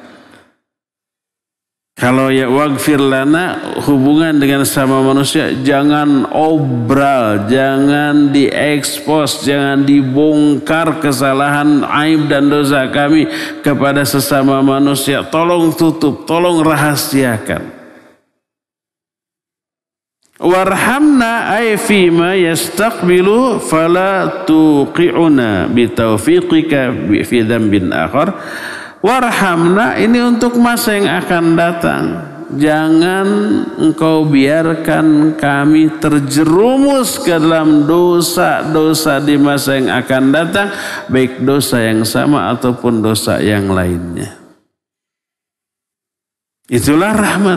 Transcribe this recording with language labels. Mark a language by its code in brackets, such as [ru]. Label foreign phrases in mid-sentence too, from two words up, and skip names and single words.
[id] Kalau ya [ar] واغفر لنا [id] hubungan dengan sama manusia, jangan obral, jangan diekspos, jangan dibongkar kesalahan, aib dan dosa kami kepada sesama manusia. Tolong tutup, tolong rahasiakan. [ar] وارحمنا أي فيما يستقبل فلا توقعنا بتوفيقك في ذنب آخر. [id] Warhamna ini untuk masa yang akan datang. Jangan engkau biarkan kami terjerumus ke dalam dosa-dosa di masa yang akan datang, baik dosa yang sama ataupun dosa yang lainnya. Itulah rahmat.